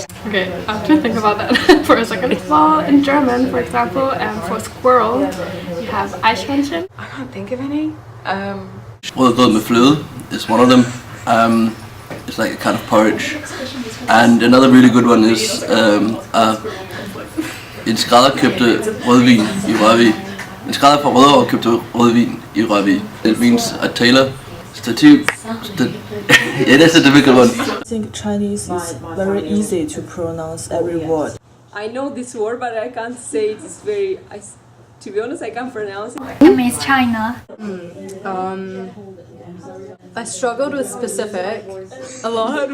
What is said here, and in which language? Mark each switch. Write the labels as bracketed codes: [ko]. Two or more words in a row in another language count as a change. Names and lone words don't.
[en] Okay, I have to think about that for a second. Well, in German, for example, for squirrel, you have Eichhörnchen. I can't think of any. Well, the flue is one of them. It's like a kind of porridge. And another really good one is [da] en skrædder købte rødvin i rødvin. En skrædder fra Rødovre købte rødvin i rødvin. [en] It means a tailor. It is a difficult one. I think Chinese is very easy to pronounce every word. I know this word, but I can't say it. It's very. To be honest, I can't pronounce it. It means China. I struggled with specific a lot.